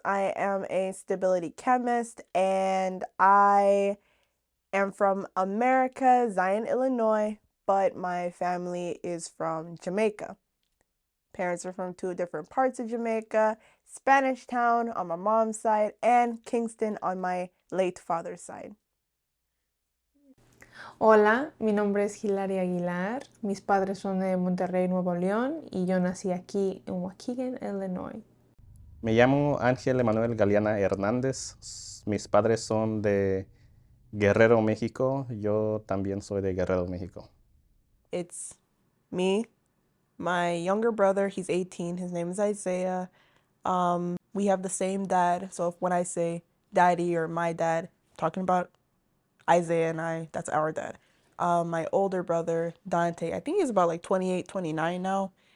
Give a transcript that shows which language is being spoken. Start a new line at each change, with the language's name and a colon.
English: I am a stability chemist, and I am from America, Zion, Illinois, but my family is from Jamaica. Parents are from two different parts of Jamaica, Spanish Town on my mom's side and Kingston on my late father's side.
Spanish: Hola, mi nombre es Hilaria Aguilar. Mis padres son de Monterrey, Nuevo León, y yo nací aquí en Waukegan, Illinois. Me llamo Ángel Emanuel Galeana Hernández. Mis padres son de Guerrero, México. Yo también soy de Guerrero, México.
English: It's me, my younger brother, he's 18, his name is Isaiah. We have the same dad, so when I say daddy or my dad, I'm talking about Isaiah and I, that's our dad. My older brother, Dante, I think he's about like 28, 29 now.